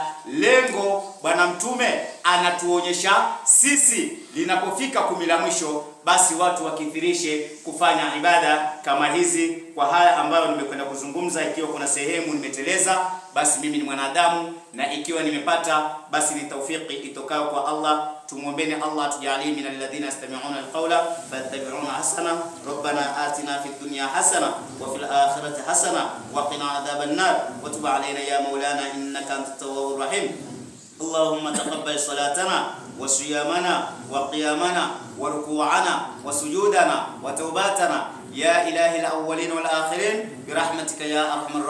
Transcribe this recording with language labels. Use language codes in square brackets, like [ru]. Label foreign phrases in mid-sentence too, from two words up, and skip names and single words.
[sw] Lengo Bwana Mtume anatuonyesha sisi linapofika 10 la mwisho, basi watu wakithirishe kufanya ibada kama hizi. Kwa haya ambayo nimekwenda kuzungumza, ikiwa kuna sehemu nimeteleza, basi mimi ni mwanadamu, na ikiwa nimepata, basi ni taufiki itokayo kwa Allah. Tumuombeni Allah tujalie [ar] من الذين يستمعون القول فيتبعون حسنة. ربنا آتنا في الدنيا حسنة وفي الآخرة حسنة وقنا عذاب النار وتب علينا يا مولانا إنك أنت التواب الرحيم. اللهم تقبل صلاتنا وصيامنا وقيامنا وركوعنا وسجودنا وتوباتنا يا إله الأولين والآخرين برحمتك يا أرحم الراحمين.